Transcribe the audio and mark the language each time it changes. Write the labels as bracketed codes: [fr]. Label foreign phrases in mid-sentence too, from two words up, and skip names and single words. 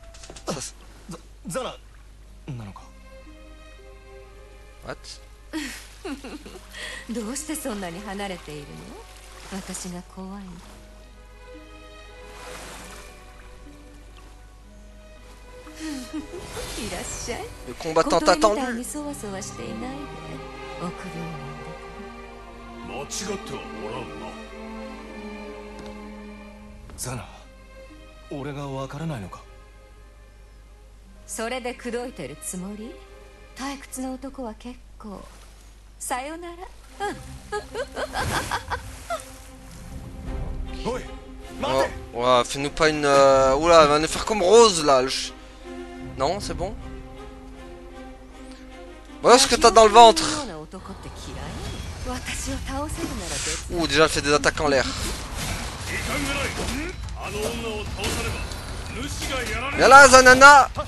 [en] What? [ja] どうしてそんなに離れているの？私が怖いの。いらっしゃい。 [fr] Le combattant attendu. [ja] みたいにそわそわしていないで。臆病なんだ。間違ってはおらんな。ザナ、俺がわからないのか。それで口説いてるつもり？退屈な男は結構。さよなら。おい、 [fr] Oh, ouais, fais-nous pas une... Oula, elle va nous faire comme Rose là. Non, c'est bon. Voilà ce que t'as dans le ventre. Ouh, déjà elle fait des attaques en l'air. Viens là, Zanana.